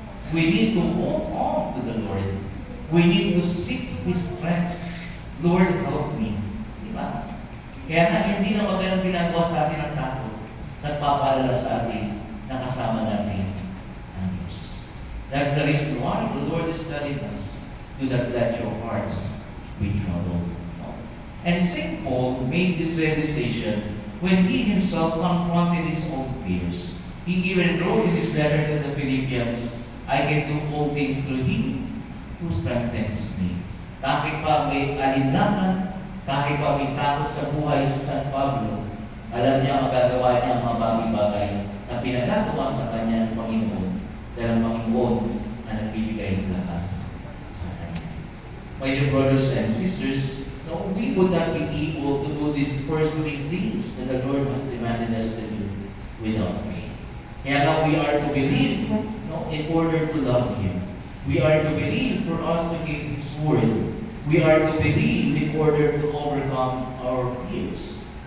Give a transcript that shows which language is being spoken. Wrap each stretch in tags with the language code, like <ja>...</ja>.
<en>We need to hold on to the Lord. We need to seek His strength. Lord, help me.</en> <tl>Diba? Kaya nga hindi na magandang ginagawa sa atin ang takot. Nagpapaalala sa atin na kasama natin ang Diyos.</tl> <en>That's the reason why the Lord is telling us, do not let your hearts be troubled. And St. Paul made this realization when he himself confronted his own fears. He even wrote in his letter to the Philippians, I can do all things through Him who strengthens me.</en> <tl>Kahit pa may alinlangan, kahit pa may takot sa buhay sa San Pablo, alam niya magagawa niya ang mga bagay-bagay na pinagagawa sa kanya ng Panginoon dahil ang Panginoon ang nagbibigay ng lakas sa kanya.</tl> <en>My dear brothers and sisters, no, we would not be able to do these first three things that the Lord has demanded us to do without faith.</en> <tl>Kaya</tl> <en>now we are to believe, no, in order to love Him. We are to believe for us to keep His word. We are to believe in order to overcome our fears.</en>